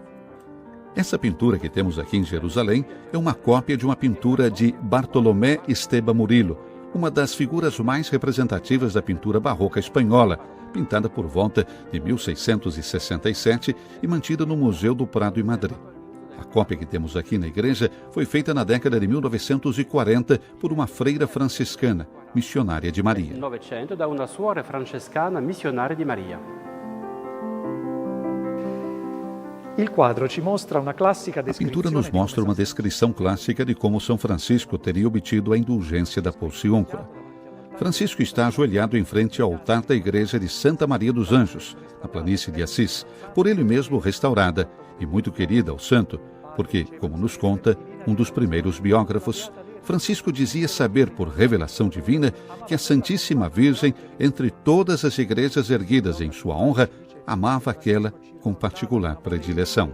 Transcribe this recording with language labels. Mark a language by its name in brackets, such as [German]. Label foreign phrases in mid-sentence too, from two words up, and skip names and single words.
[Portuguese] Essa pintura que temos aqui em Jerusalém é uma cópia de uma pintura de Bartolomé Esteban Murillo, uma das figuras mais representativas da pintura barroca espanhola, pintada por volta de 1667 e mantida no Museu do Prado, em Madrid. A cópia que temos aqui na igreja foi feita na década de 1940 por uma freira franciscana, missionária de Maria. [Italian] Da una suora francescana [Portuguese] missionária de Maria. A pintura nos mostra uma descrição clássica de como São Francisco teria obtido a indulgência da porciúncula. Francisco está ajoelhado em frente ao altar da igreja de Santa Maria dos Anjos, na planície de Assis, por ele mesmo restaurada e muito querida ao santo, porque, como nos conta um dos primeiros biógrafos, Francisco dizia saber por revelação divina que a Santíssima Virgem, entre todas as igrejas erguidas em sua honra, amava aquela com particular predileção.